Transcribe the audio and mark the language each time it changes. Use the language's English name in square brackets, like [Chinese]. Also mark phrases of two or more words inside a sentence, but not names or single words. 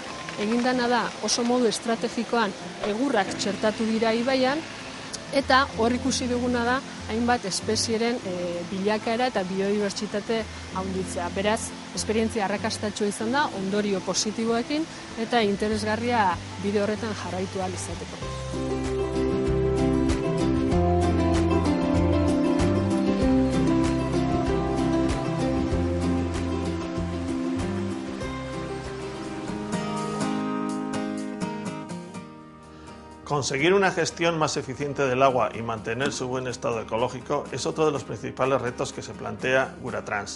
[Basque] Egindana da oso modu estrategikoan egurrak txertatu dira ibaian, eta hor ikusi duguna da hainbat espezieren bilakaera eta biodibertsitate handitzea. Beraz, esperientzia arrakastatsua izan da, ondorio positiboekin eta interesgarria bide horretan jarraitu ahal izateko. [Spanish] Conseguir una gestión más eficiente del agua y mantener su buen estado ecológico es otro de los principales retos que se plantea Guratrans.